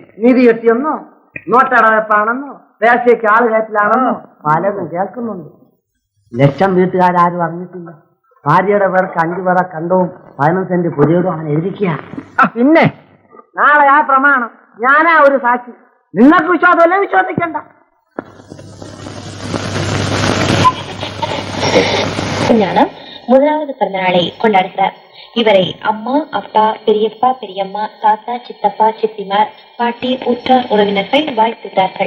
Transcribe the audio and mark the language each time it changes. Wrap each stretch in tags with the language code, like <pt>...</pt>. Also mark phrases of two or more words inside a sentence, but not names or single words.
<ml>നിധി കിട്ടിയെന്നോ, നോട്ടടവെപ്പാണെന്നോ, ദേശീയക്ക് ആള് കയറ്റിലാണെന്നോ പലതും കേൾക്കുന്നുണ്ട്. ലക്ഷം വീട്ടുകാരും അറിഞ്ഞിട്ടില്ല. ഭാര്യയുടെ പേർക്ക് 5 പറ കണ്ടവും 15 സെന്റ് പുതിയതും അവൻ എഴുതിക്കുക. പിന്നെ നാളെ ആ പ്രമാണം ഞാനാ ഒരു സാക്ഷി. നിങ്ങൾക്ക് വിശ്വാസമല്ലേ? വിശ്വസിക്കണ്ട.</ml> <ta>ஞானம் முதலாவது பிறந்தநாளை கொண்டாடுகிறார். இவரை அம்மா, அப்பா, பெரியப்பா, பெரியம்மா, தாத்தா, சித்தப்பா, சித்திமார், பாட்டி, உற்றார் உறவினர்கள் வாழ்த்துகிறார்கள்.</ta>